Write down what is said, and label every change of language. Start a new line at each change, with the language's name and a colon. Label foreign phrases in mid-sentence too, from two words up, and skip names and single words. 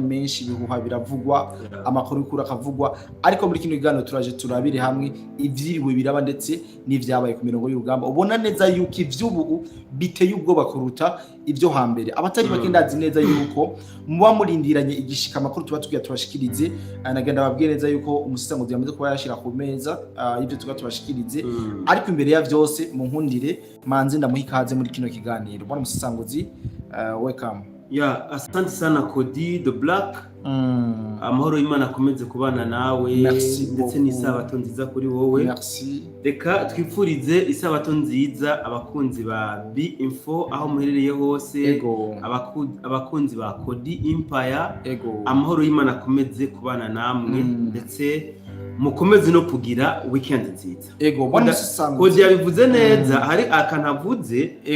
Rundi: menshi bihuha biravugwa amakuru kuri akavugwa ariko muri kino kiganiro turaje turabire hamwe ivyiriwe biraba ndetse n'ivyabaye ku mirongo y'urugamba ubona neza yuko ivy'ubu biteye ubwoba kuruta ibyo hambere abatari bakendazi neza yuko muba murindiranye igishika amakuru tuba tugiye tubashikirize anagenda babwiye neza yuko umusisanguzi yamaze kuba yashira ku meza ibyo tuba tubashikirize ariko imbere ya byose mu nkundire manze ndamuhikaze muri kino kiganiro bwana umusisanguzi welcome
Swahili: asante sana
Rundi: Cody the Black amahoro y'Imana akomeze kubana nawe ndetse n'isabato nziza kuri wowe reka twifurize isabato nziza abakunzi ba B-Info aho muherereye hose abakunzi ba Cody Empire amahoro y'Imana akomeze kubana namwe ndetse mukomeze no kugira weekend nziza Cody yabivuze neza hari akanavuze